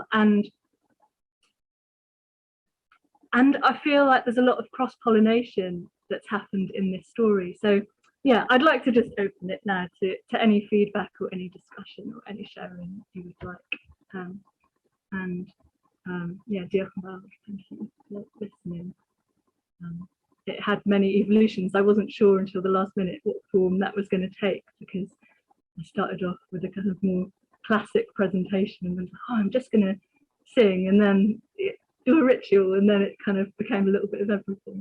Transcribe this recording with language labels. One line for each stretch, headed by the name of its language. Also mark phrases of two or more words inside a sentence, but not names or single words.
English: And I feel like there's a lot of cross-pollination that's happened in this story. So yeah, I'd like to just open it now to any feedback or any discussion or any sharing you would like. Yeah,
Welsh: diolch yn fawr.
English: Thank you for listening. It had many evolutions. I wasn't sure until the last minute what form that was going to take, because I started off with a kind of more classic presentation and went, oh, I'm just going to sing and then do a ritual, and then it kind of became a little bit of everything.